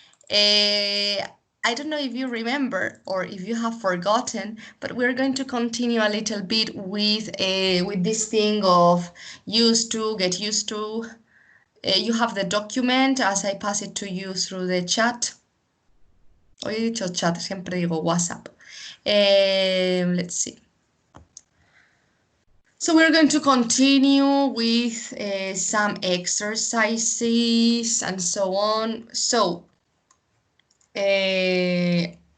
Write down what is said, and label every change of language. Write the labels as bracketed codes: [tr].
[en] I don't know if you remember or if you have forgotten, but we're going to continue a little bit with this thing of used to, get used to. You have the document as I pass it to you through the chat. [es] Hoy he dicho chat, siempre digo WhatsApp. [en] Let's see. So we're going to continue with some exercises and so on. So, no.